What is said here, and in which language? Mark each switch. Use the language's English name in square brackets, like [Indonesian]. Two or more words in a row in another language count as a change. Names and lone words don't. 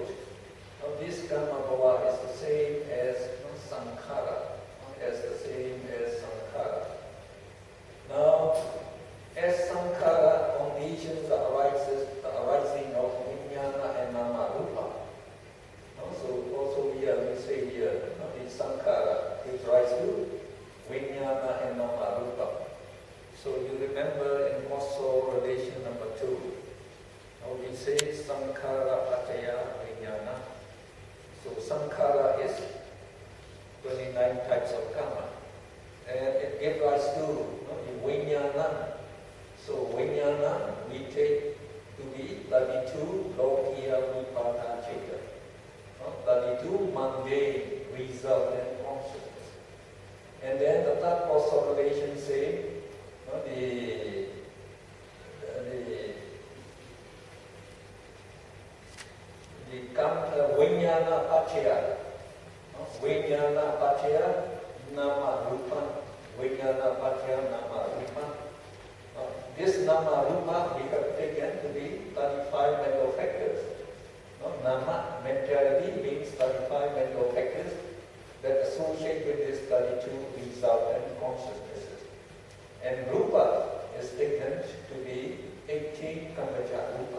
[English] This [Pali] karma bhava [English] is the same as sankhara, Now, as sankhara conditions the arising of vijnana and [Pali] nama rupa. [English] So also here we say here, the sankhara gives rise to vijnana and [Pali] nama rupa. [English] So you remember in causal relation number 2, we say [Pali] sankhara paccaya vijnana. [English] So sankhara is 29 types of karma. And it gives rise to the vijnana. So vijnana we take to be 32 [Pali] lokiya vipaka cheta. [English] 32 mundane result and consciousness. And then the third causal relation say the [Pali] vijnana paccaya. Vijnana paccaya nama rupa. Vijnana paccaya nama rupa. [English] This [Pali] nama rupa [English] we have taken to be 35 mental factors. Nama, mentality, means 35 mental factors that associate with this 32 result and consciousnesses. And rupa is taken to be 18 [Pali] kammaja rupa.